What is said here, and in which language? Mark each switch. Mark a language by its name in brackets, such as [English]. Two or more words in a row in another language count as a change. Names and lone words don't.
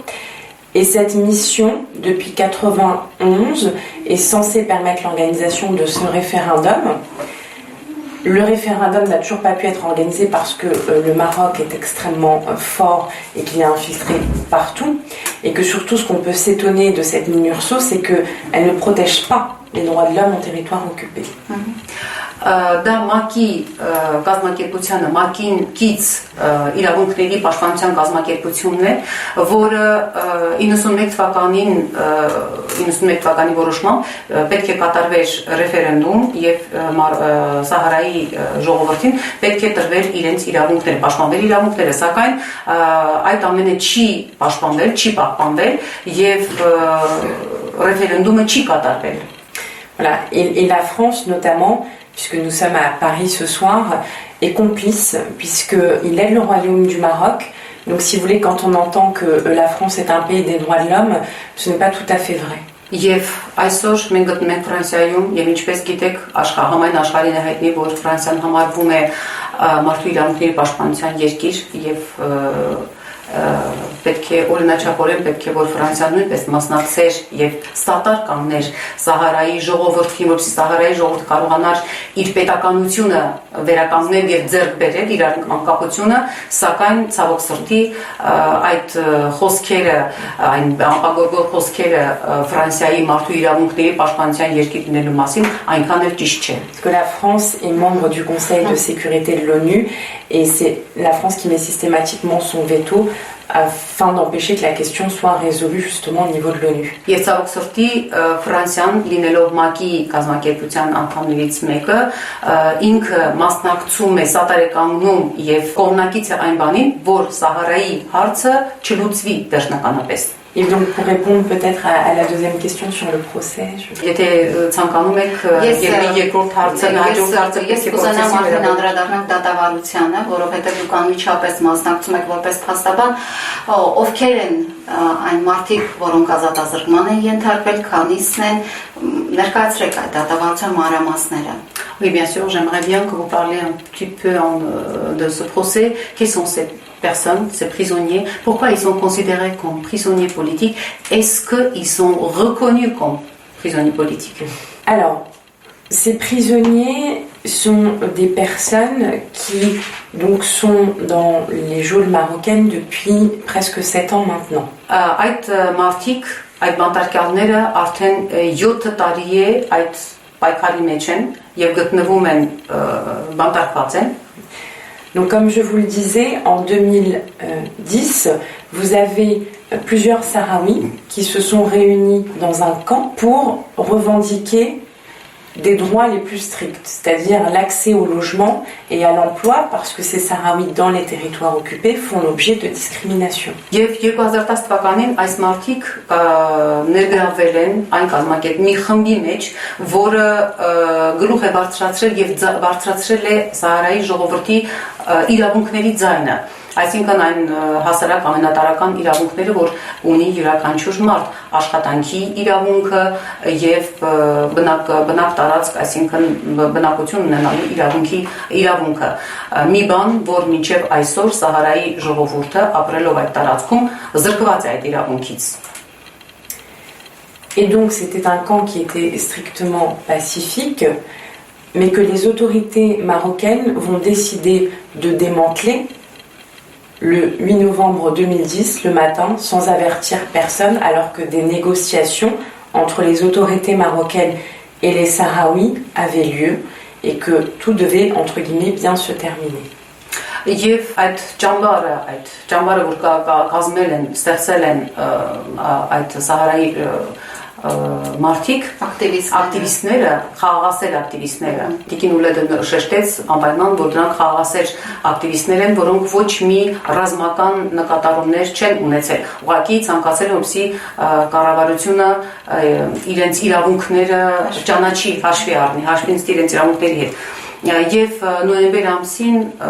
[French] Et cette mission, depuis 1991, est censée permettre l'organisation de ce référendum. Le référendum n'a toujours pas pu être organisé parce que le Maroc est extrêmement fort et qu'il est infiltré partout. Et que surtout, ce qu'on peut s'étonner de cette MINURSO, c'est qu'elle ne protège pas les droits de l'homme en territoire occupé. [Armenian] Դա ՄԱԿ-ի կազմակերպությանը ՄԱԿ-ին կից իրավունքների պաշտպանության կազմակերպությունն է, որը 91 թվականի որոշմամբ պետք է կատարվեր ռեֆերենդում եւ Սահարայի ժողովրդին պետք է տրվեր իրենց իրավունքները, պաշտպանվել իրավունքները, սակայն այդ ամենը չի պաշտպանվել, չի պահպանվել եւ ռեֆերենդումը չի կատարվել։ [French] Voilà. Et la France notamment, puisque nous sommes à Paris ce soir, est complice puisqu'il aide le Royaume du Maroc. Donc si vous voulez, quand on entend que la France est un pays des droits de l'homme, ce n'est pas tout à fait vrai. [Armenian] Եվ այսօր մենք գտնվում ենք Ֆրանսիայում եւ ինչպես գիտեք, համայն աշխարհին է հայտնի, որ Ֆրանսիան համարվում է մարդու իրավունքների պաշտպանության երկիր եւ պետք է օրինաչափորեն պետք է որ Ֆրանսիան նույնպես մասնակցեր եւ ստատար կանգներ Սահարայի ժողովրդին, որպեսզի Սահարայի ժողովուրդը կարողանար իր պետականությունը վերականգնել եւ ձեռք բերել իր անկախությունը, սակայն ցավոք սրտի այդ խոսքերը, այն անպագորգող խոսքերը Ֆրանսիայի մարդու իրավունքների պաշտպանության երկիր լինելու մասին այնքան էլ ճիշտ չէ։ [French] Parce que la France est membre du Conseil de sécurité de l'ONU et c'est la France qui met systématiquement son veto afin d'empêcher que la question soit résolue justement au niveau de l'ONU. [Armenian] Եվ ցավոք սրտի Ֆրանսիան լինելով ՄԱԿ-ի կազմակերպության անդամներից մեկը ինքը մասնակցում է սատարեկանգնում եւ կողմնակից է այն բանին, որ Սահարայի հարցը չլուծվի վերջնականապես։ [French] Et donc pour répondre peut-être à la deuxième question sur le procès, [Armenian] Եթե ցանկանում եք երկրորդ հարցը, հաջորդ հարցը ես կուզենամ արդեն անդրադառնալ դատավարությանը, որովհետև դուք անմիջապես մասնակցում եք որպես փաստաբան, ովքեր են այն մարդիկ, որոնք ազատազրկման են ենթարկվել, քանիսն են, ներկայացրեք այդ դատավարության մանրամասները։ [French] Oui, bien sûr, j'aimerais bien que vous parliez un petit peu de ce procès. Quelles sont ces personnes, ces prisonniers? Pourquoi ils sont considérés comme prisonniers politiques? Est-ce qu'ils sont reconnus comme prisonniers politiques? Alors, ces prisonniers sont des personnes qui donc sont dans les geôles marocaines depuis presque 7 ans maintenant. [Armenian] Այդ մարդիկ, այդ բանտարկյալները արդեն 7 տարի է այդ պայքարի մեջ են եւ գտնվում են բանտարկված են։ [French] Donc comme je vous le disais, en 2010, vous avez plusieurs Sahraouis qui se sont réunis dans un camp pour revendiquer des droits les plus stricts, c'est-à-dire l'accès au logement et à l'emploi, parce que ces Sahraouis dans les territoires occupés font l'objet de discrimination. [Armenian] Եվ 2010 թվականին այս մարդիկ ներգրավել են այն կազմակերպ մի խմբի մեջ, որը գլուխ է բարձրացրել եւ բարձրացրել է Սահարայի ժողովրդի իրավունքների ձայնը։ Այսինքն այն հասարակ ամենատարական իրավունքները, որ ունի յուրաքանչյուր մարդ, աշխատանքի իրավունքը եւ բնակ տարածք, այսինքն բնակություն ունենալու իրավունքը։ Մի բան, որ մինչեւ այսօր Սահարայի ժողովուրդը ապրելով այդ տարածքում զրկված է այդ իրավունքից։ [French] Et donc c'était un camp qui était strictement pacifique, mais que les autorités marocaines vont décider de démanteler le 8 novembre 2010, le matin, sans avertir personne, alors que des négociations entre les autorités marocaines et les Sahraouis avaient lieu et que tout devait, entre guillemets, bien se terminer. [Armenian] Եվ այդ ճամբարը որ կազմել են, ստեղծել են այդ Սահարայի մարդիկ, ակտիվիստները, խաղաղասեր ակտիվիստները, Տիկին Ուլեդը շեշտեց անպայման, որ դրանք խաղաղասեր ակտիվիստներ են, որոնք ոչ մի ռազմական նկատառումներ չեն ունեցել։ Ուղղակի ցանկացել են, որպեսզի կառավարությունը իրենց իրավունքները ճանաչի, հաշվի առնի, հաշվի նստի իրենց իրավունքների հետ։ Եվ նոյեմբեր ամսին